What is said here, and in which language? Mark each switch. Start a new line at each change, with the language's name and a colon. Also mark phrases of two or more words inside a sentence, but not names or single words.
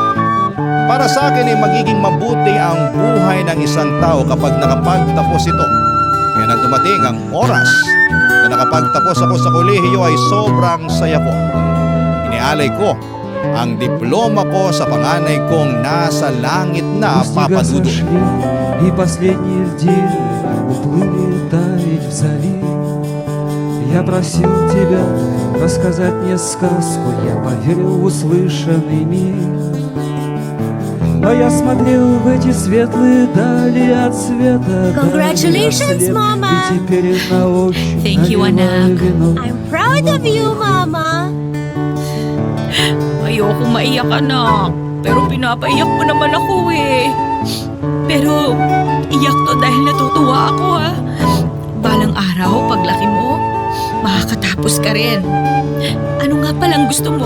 Filipino: Para sa akin ay magiging mabuti ang buhay ng isang tao kapag nakapagtapos ito. Kaya nang dumating ang oras na nakapagtapos ako sa kolehiyo ay sobrang saya ko. Inialay ko ang diploma ko sa panganay kong nasa langit na, Papa Dudut.
Russian: И последние льдины уплыли таять вдали. Я просил тебя рассказать мне сказку, я поверил в услышанный мир. А я смотрел в эти светлые дали от света.
English: Congratulations, Mama!
Russian: И теперь на ощупь
English: Thank you, anak. I'm proud of you, Mama!
Filipino: Ayoko maiyak, anak. Pero pinapaiyak mo naman ako eh. Pero iyak to dahil natutuwa ako, ha. Balang araw, paglaki mo, makakatapos ka rin. Ano nga palang gusto mo?